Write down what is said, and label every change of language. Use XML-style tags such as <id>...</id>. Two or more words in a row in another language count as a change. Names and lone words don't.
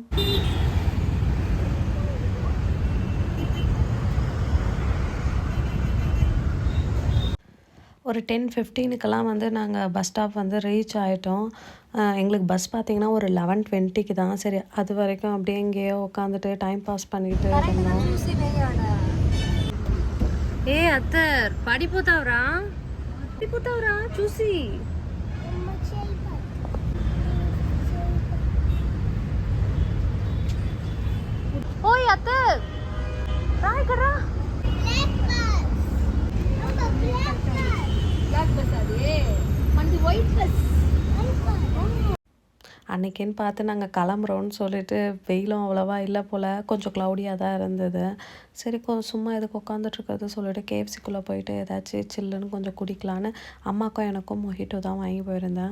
<ta>ஒரு 10:15க்கெல்லாம் வந்து நாங்கள்</ta> <en>bus stop</en> <ta>வந்து ரீச் ஆகிட்டோம். எங்களுக்கு பஸ் பார்த்திங்கன்னா ஒரு 11:20க்கு தான். சரி, அது வரைக்கும் அப்படியே எங்கேயோ உட்காந்துட்டு</ta> <en>time pass</en> <ta>பண்ணிட்டு இருந்தோம்.</ta> <te>ఏ అత్తర్ పడిపోతావురా చూసి. ఓయ్ అత్తర్ రా ఇక్కడ రా.</te> <ta>அன்றைக்கின்னு பார்த்து நாங்கள் கிளம்புறோன்னு சொல்லிட்டு வெயிலும் அவ்வளோவா இல்லை போல், கொஞ்சம் க்ளவுடியாக தான் இருந்தது. சரி, சும்மா எதுக்கு உட்காந்துட்ருக்கிறது சொல்லிட்டு KFCக்குள்ளே போயிட்டு ஏதாச்சும் சில்லுன்னு கொஞ்சம் குடிக்கலான்னு அம்மாக்கும் எனக்கும் மொஹிட்டோ தான் வாங்கி போயிருந்தேன்.</ta>